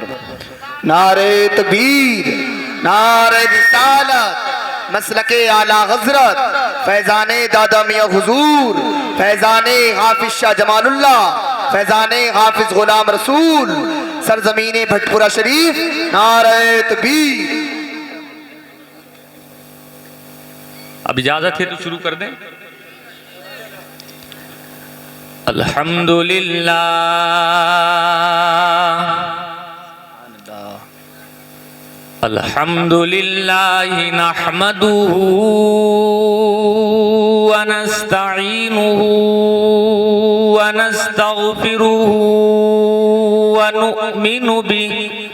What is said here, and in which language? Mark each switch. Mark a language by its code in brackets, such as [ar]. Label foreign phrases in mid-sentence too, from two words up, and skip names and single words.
[ur] نعرۂ تکبیر، نعرۂ رسالت، مسلک اعلیٰ حضرت، فیضان دادا میاں حضور، فیضان حافظ شاہ جمال اللہ، فیضان حافظ غلام رسول، سرزمین بھٹپورہ شریف، نعرۂ تکبیر. اب اجازت ہے تو شروع کر دیں. [ar] الحمد لله، الحمد لله نحمده ونستعينه ونستغفره ونؤمن به